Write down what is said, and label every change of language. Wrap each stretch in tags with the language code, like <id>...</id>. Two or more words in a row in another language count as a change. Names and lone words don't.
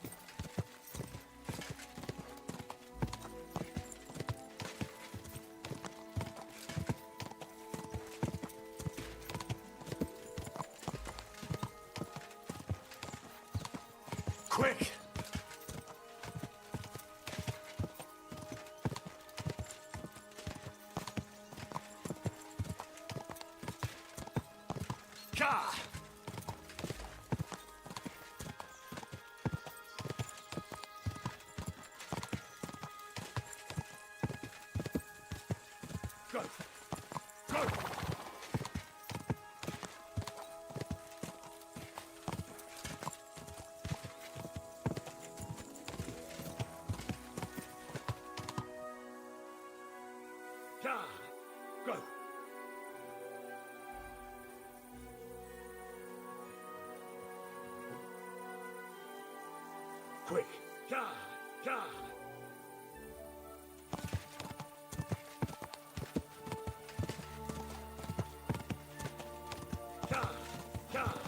<en>Quick! Ja! Go! Go! Ja! Go! Quick!</en> <de>Ja! Ja! Ja! Ja!</de>